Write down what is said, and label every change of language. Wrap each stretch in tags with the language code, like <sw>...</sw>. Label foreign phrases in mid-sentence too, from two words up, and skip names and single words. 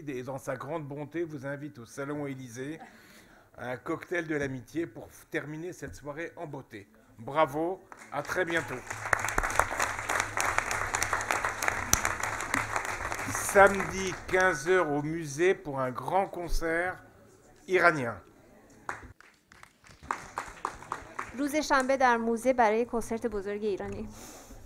<fr>Et dans sa grande bonté, vous invite au Salon Élysée à un cocktail de l'amitié pour terminer cette soirée en beauté. Bravo, à très bientôt. Samedi 15h au musée pour un grand concert iranien.</fr> <fa>روز شنبه در موزه برای کنسرت بزرگ ایرانی.</fa>